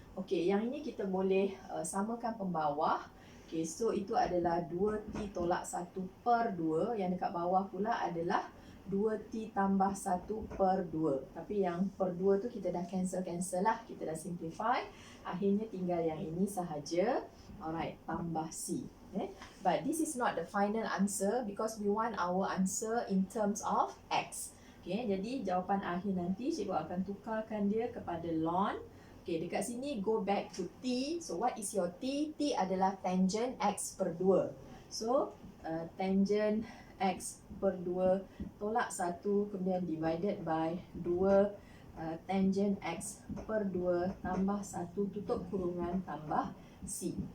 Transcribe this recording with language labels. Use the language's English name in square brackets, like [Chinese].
[Malay] Yang ini kita boleh samakan pembawah. So itu adalah 2t tolak 1 per 2. Yang dekat bawah pula adalah 2T tambah 1 per 2. Tapi yang per 2 tu kita dah cancel lah. Kita dah simplify. Akhirnya tinggal yang ini sahaja. Alright, tambah C. Okay. [English] But this is not the final answer because we want our answer in terms of X. [Malay] Okay, jadi jawapan akhir nanti cikgu akan tukarkan dia kepada ln. [English] Okay, [Malay] dekat sini [English] go back to T. So what is your T? [Malay] T adalah tangent X per 2. So tangent X per 2 tolak 1 kemudian [English] divided by [Malay] 2 tangent X per 2 tambah 1 tutup kurungan tambah C.